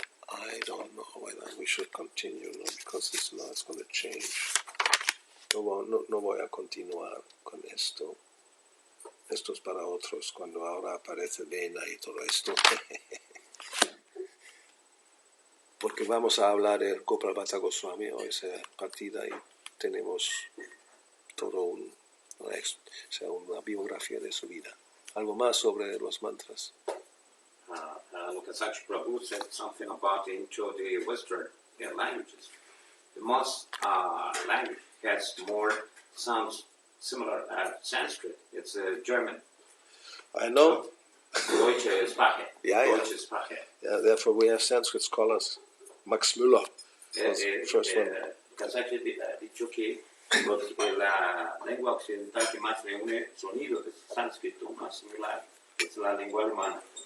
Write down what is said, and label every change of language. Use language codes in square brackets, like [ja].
[en] I don't know whether we should continue, no, because this now is going to change. [es] No voy a continuar con esto. Esto es para otros, cuando ahora aparece Vena y todo esto. Porque vamos a hablar del Gopal Bhatta Goswami hoy, esa partida, y tenemos todo una biografía de su vida. Algo más sobre los mantras. [en] Lokasach Prabhu said something about into the Western languages. The most language has more sounds similar Sanskrit. It's German. I know. [de] Deutsche Sprache. Deutsche Sprache. [en] Yeah, therefore we have Sanskrit scholars. Max Müller was first one. [es] Lokasach dicho que la lengua occidental que más reúne sonidos de sánscrito más similar es la lengua alemana.